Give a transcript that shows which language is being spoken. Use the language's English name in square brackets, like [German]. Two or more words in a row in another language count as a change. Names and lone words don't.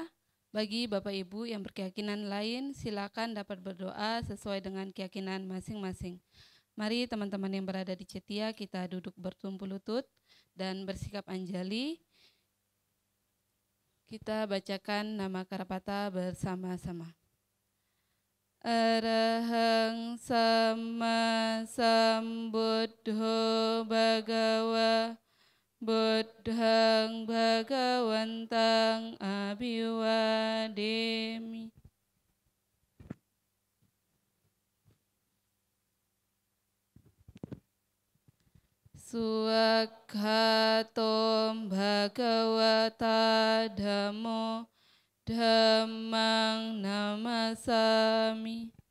[Indonesian] Bagi Bapak Ibu yang berkeyakinan lain, silakan dapat berdoa sesuai dengan keyakinan masing-masing. Mari teman-teman yang berada di Cetia, kita duduk bertumpu lutut dan bersikap anjali. Kita bacakan nama Karapata bersama-sama. [Pali] Arahang Sama Sambuddho Bhagawa Buddhang Bhagawantang Abhiwademi. Suwakhatom Bhagawata Dhammo Dhammang namasami.